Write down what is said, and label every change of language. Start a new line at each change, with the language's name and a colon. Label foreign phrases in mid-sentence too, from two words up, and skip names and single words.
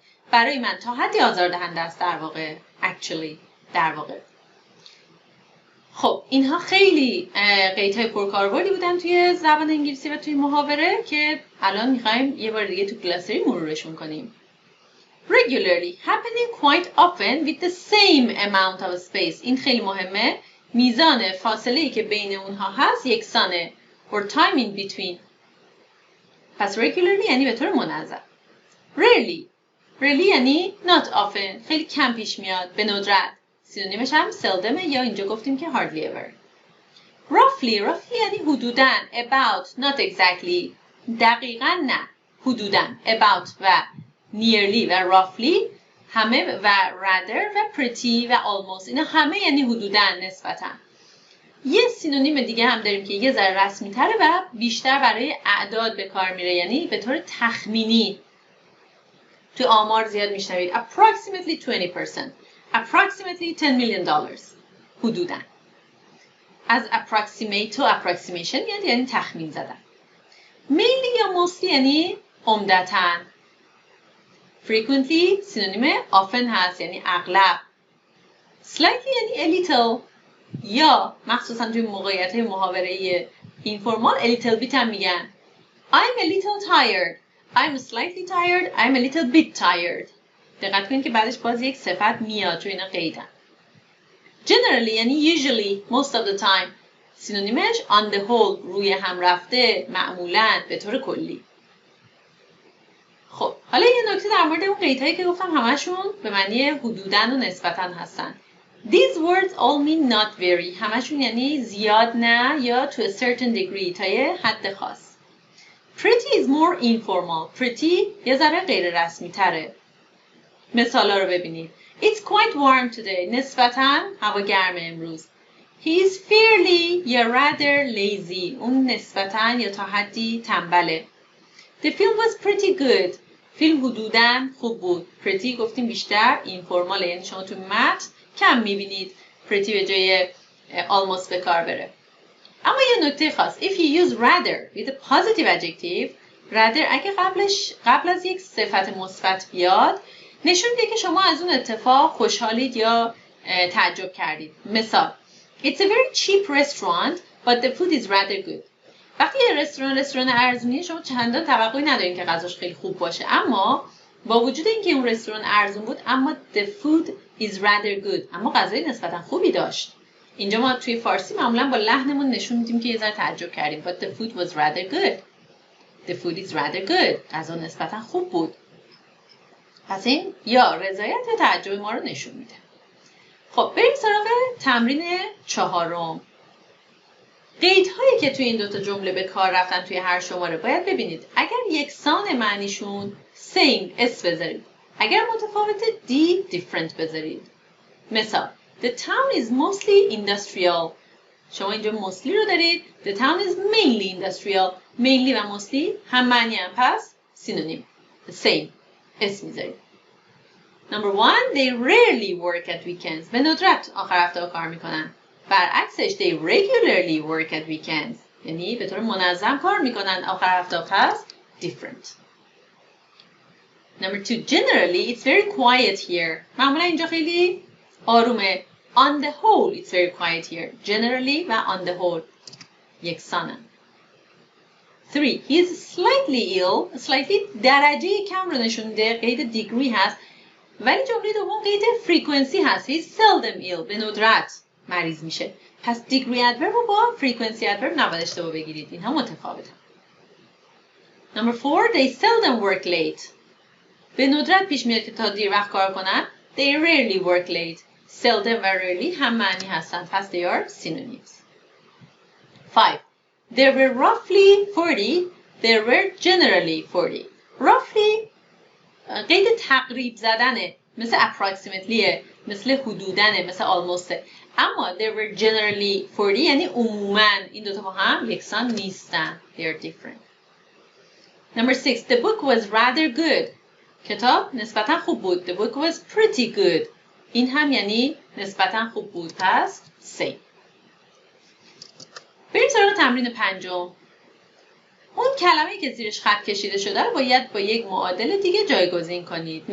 Persian: برای من تا حدی آزاردهنده است در واقع. در واقع. خب اینها خیلی قیدهای پرکاربردی بودن توی زبان انگلیسی و توی محاوره که الان میخوایم یه بار دیگه تو گلاسری مرورشون کنیم.
English: Regularly, happening quite often with the same amount of space.
Persian: این خیلی مهمه. میزان فاصله‌ای که بین اونها هست یکسانه.
English: Or time in between.
Persian: پس regularly یعنی به طور منظم.
English: Rarely یعنی not often.
Persian: خیلی کم پیش میاد. به ندرت. سینونیمش هم seldom یا اینجا گفتیم که
English: hardly ever.
Persian: Roughly یعنی حدوداً.
English: About, not exactly.
Persian: دقیقاً نه. حدوداً. About و nearly و roughly همه و rather و pretty و almost اینا همه یعنی حدوداً، نسبتاً. یه سینونیم دیگه هم داریم که یه ذره رسمی تره و بیشتر برای اعداد به کار میره، یعنی به طور تخمینی. تو آمار زیاد میشنوید approximately 20%، approximately $10 million، حدوداً. از
English: approximate to approximation
Persian: یعنی تخمین زدن. mainly یا mostly یعنی عمدتاً. frequently سینونیم often هست یعنی اغلب. slightly یعنی
English: a little
Persian: یا مخصوصا توی موقعیت‌های محاوره‌ای اینفورمال
English: a little bit
Persian: هم میگن.
English: I'm a little tired. I'm slightly tired. I'm a little bit tired.
Persian: دقت کنید که بعدش باز یک صفت میاد چون اینا قیدن.
English: generally یعنی usually most of the time.
Persian: سینونیمش on the whole روی هم رفته، معمولاً، به طور کلی. خب حالا یه نکته در مورد اون قیدهایی که گفتم همشون به معنی حدوداً و نسبتاً هستن.
English: These words all mean not very.
Persian: همشون یعنی زیاد نه یا
English: to a certain degree
Persian: تا یه حد خاص.
English: Pretty is more informal.
Persian: Pretty یه ذره غیر رسمی تره. مثالا رو ببینید.
English: It's quite warm today.
Persian: نسبتاً هوا گرمه امروز.
English: He is fairly یا rather lazy.
Persian: اون نسبتاً یا تا حدی تنبله.
English: The film was pretty good.
Persian: فیلم حدوداً خوب بود. Pretty گفتیم بیشتر اینفورماله، یعنی شما تو متن کم میبینید pretty به جای almost به کار بره. اما یه نکته خاص.
English: If you use rather with a positive adjective, rather
Persian: اگه قبل از یک صفت مثبت بیاد نشون میده که شما از اون اتفاق خوشحالید یا تعجب کردید.
English: مثال It's a very cheap restaurant but the food is rather good.
Persian: وقتی یه رستوران ارزونیه شما چندان توقعی ندارین که غذاش خیلی خوب باشه، اما با وجود اینکه اون رستوران ارزون بود اما
English: the food is rather good،
Persian: اما غذای نسبتا خوبی داشت. اینجا ما توی فارسی معمولا با لحنمون نشون میدیم که یه ذره تعجب کردیم.
English: But the food was rather good. The food is rather good.
Persian: غذا نسبتا خوب بود. پس این یا رضایت یا تعجب ما رو نشون میده. خب بریم سراغ تمرین 4. قیدهایی که توی این دوتا جمله به کار رفتن توی هر شماره باید ببینید. اگر یکسان معنیشون same اس بذارید. اگر متفاوت D different بذارید. مثال
English: The town is mostly industrial.
Persian: شما اینجا mostly رو دارید.
English: The town is mainly industrial.
Persian: Mainly و mostly هم معنی هم، پس سینونیم.
English: The same.
Persian: اس میذارید. Number 1.
English: They rarely work at weekends.
Persian: به ندرت آخر هفته کار میکنن.
English: برعکسش they regularly work at weekends.
Persian: یعنی به طور منظم کار میکنن آخر هفته، پس different.
English: Number 2. Generally it's very quiet here.
Persian: معمولا اینجا خیلی آرومه.
English: On the whole it's very quiet here.
Persian: Generally و
English: on the whole
Persian: یکسانن. 3.
English: He is slightly ill. Slightly
Persian: درجه کم رو نشون میده. قید degree هست. ولی جمله دوم قید frequency هست.
English: He is seldom ill.
Persian: به ندرت مریض میشه. پس
English: degree adverb
Persian: رو با
English: frequency adverb
Persian: نباید اشتباه بگیرید. اینها متفاوتن.
English: Number 4. They seldom work late.
Persian: به ندرت پیش میاد که تا دیر وقت کار کنن.
English: They rarely work late.
Persian: Seldom و rarely هم معنی هستن.
English: پس they are synonyms. 5. There were roughly 40. There were generally 40. Roughly
Persian: قید تقریب زدنه. مثل approximatelyه. مثل حدودنه. مثل almostه. اما
English: there were generally 40
Persian: یعنی عموماً این دوتا با هم یکسان نیستن.
English: They are different. Number 6. The book was rather good.
Persian: کتاب نسبتاً خوب بود.
English: The book was pretty good.
Persian: این هم یعنی نسبتاً خوب بود. پس same. بریم سراغ تمرین 5. اون کلمه‌ای که زیرش خط کشیده شده رو باید با یک معادل دیگه جایگزین کنید.